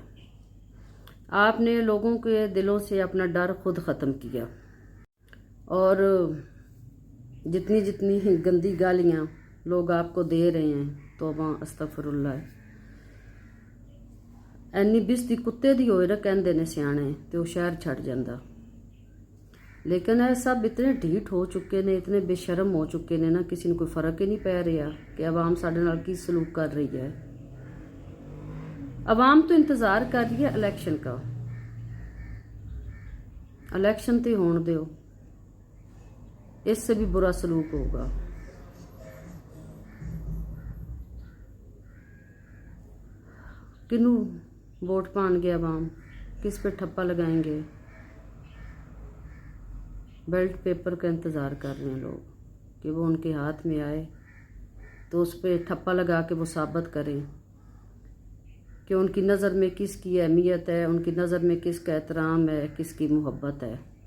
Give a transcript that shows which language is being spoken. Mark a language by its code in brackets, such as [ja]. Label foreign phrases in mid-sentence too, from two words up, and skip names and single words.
[ur] آپ نے لوگوں کے دلوں سے اپنا ڈر خود ختم کیا، اور جتنی جتنی گندی گالیاں لوگ آپ کو دے رہے ہیں، [ar] توبہ استغفر اللہ، [pa] اینی بستی کتے دی ہوئے نا کہندے نے سیانے تے وہ شہر چھڑ جاندہ۔ [ur] لیکن یہ سب اتنے ڈھیٹ ہو چکے نے، اتنے بے شرم ہو چکے نے نا، کسی نے کوئی فرق ہی نہیں پی رہا کہ عوام [pa] ساڈے نال کی [ur] سلوک کر رہی ہے۔ عوام تو انتظار کر رہی ہے الیکشن کا۔ [pa] الیکشن تے ہون دیو، [ur] اس سے بھی برا سلوک ہوگا۔ [pa] کنوں ووٹ پان گے عوام؟ [ur] کس پہ ٹھپا لگائیں گے؟ بیلٹ پیپر کا انتظار کر رہے ہیں لوگ کہ وہ ان کے ہاتھ میں آئے تو اس پہ ٹھپا لگا کے وہ ثابت کریں کہ ان کی نظر میں کس کی اہمیت ہے، ان کی نظر میں کس کا احترام ہے، کس کی محبت ہے۔